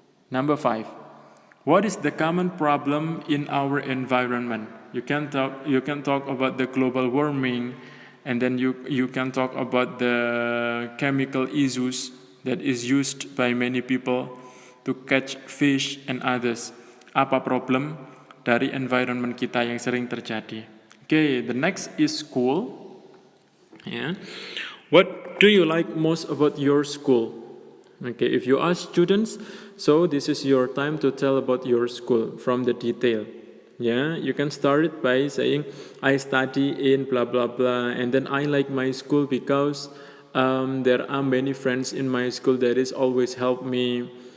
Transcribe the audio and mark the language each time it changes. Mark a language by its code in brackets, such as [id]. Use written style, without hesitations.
[en] Number 5, what is the common problem in our environment? You can talk about the global warming, and then you can talk about the chemical issues that is used by many people to catch fish and others. [id] Apa problem dari environment kita yang sering terjadi? [en] Okay, the next is school. Yeah. What do you like most about your school? Okay, if you ask students, so this is your time to tell about your school from the detail. Yeah, you can start it by saying, I study in blah blah blah, and then I like my school because there are many friends in my school that is always help me.